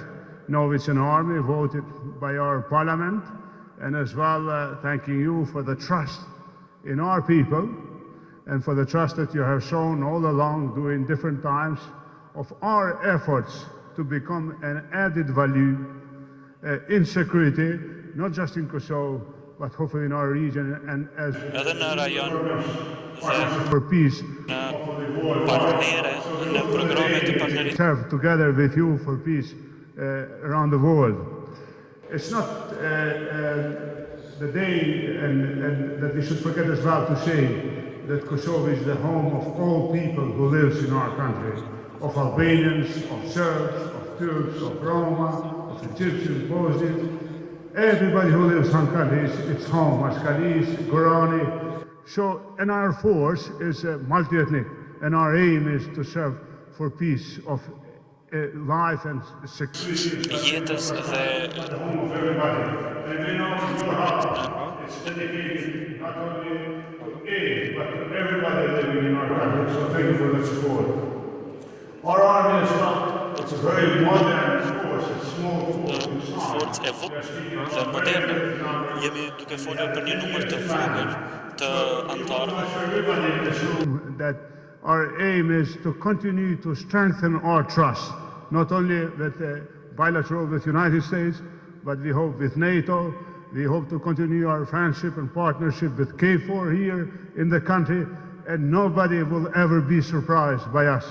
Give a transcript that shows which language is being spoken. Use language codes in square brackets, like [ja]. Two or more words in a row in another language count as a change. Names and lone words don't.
[en] Now it's an army voted by our parliament, and as well thanking you for the trust in our people and for the trust that you have shown all along during different times of our efforts to become an added value in security, not just in Kosovo, but hopefully in our region, and as [sq] Edhe në rajon dhe [en] for peace. [sq] në partnere, në programe të partnerit. [en] Serve together with you for peace around the world. It's not the day and that we should forget as well to say that Kosovo is the home of all people who lives in our country, of Albanians, of Serbs, of Turks, of Roma, of Egyptians, Bosnians. Everybody who lives in our country is its home, Ashkalis, Gorani. So, and our force is multi-ethnic, and our aim is to serve for peace of life and security. [sq] Jetës dhe [en] It's dedicated not only to aid, but to everybody living in our country. So thank you for the support. Our army is not, it's a very modern force, it's small force. [sq] forcë e dhe moderne. Jemi duke folur për një numër të vogël të antarëve. [en] That our aim is to continue to strengthen our trust, not only with bilateral with the United States, but we hope with NATO. We hope to continue our friendship and partnership with KFOR here in the country, and nobody will ever be surprised by us.